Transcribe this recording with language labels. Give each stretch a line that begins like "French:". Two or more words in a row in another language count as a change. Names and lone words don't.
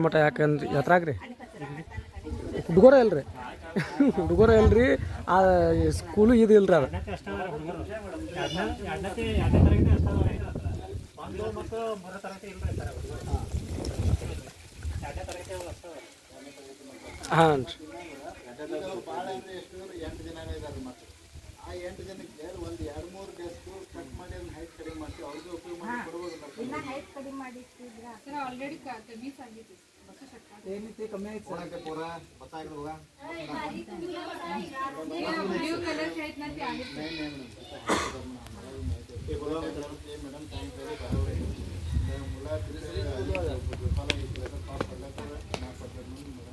Kannada: ಮಟ್ಟ ಯಾಕಂದ್ರೆ ಯಾತ್ರಾಗ್ರಿ ಹುಡುಗರ ಇಲ್ರಿ ಹುಡುಗರ ಇಲ್ರಿ ಆ ಸ್ಕೂಲು ಇದು ಇಲ್ರಿ ಅದು ಹಾಂ ರೀ ಭಾಳ ಅಂದರೆ ಎಷ್ಟು 8 ಜನನೇ ಇದ್ದಾರೆ ಮತ್ತೆ ಆ 8 ಜನಕ್ಕೆ ಒಂದು 2-3 ಡೆಸ್ಕ್ ಕಟ್ ಮಾಡಿ ಅದನ್ನ ಹೈಟ್ ಕಡಿಮೆ ಮಾಡ್ತೀವಿ ಅವ್ರಿಗೆ ಉಪಯೋಗ ಮಾಡಿ ಕೊಡ್ಬೋದು ಹೈಟ್ ಕಡಿಮೆ ಮಾಡಿರ್ತಿದ್ರ
Marathi: सर ऑलरेडी मी सांगितले बसू शकतात ते कमी आहेत कोणाकडे पोरा बसा इकडे बघा ब्ल्यू कलरचे आहेत ना ते आहेत नाही नाही मॅडम सांगितलं बरोबर आहे मुला झोपायला घेतलं तर पास पडला तर नाही पडलं म्हणून मॅडम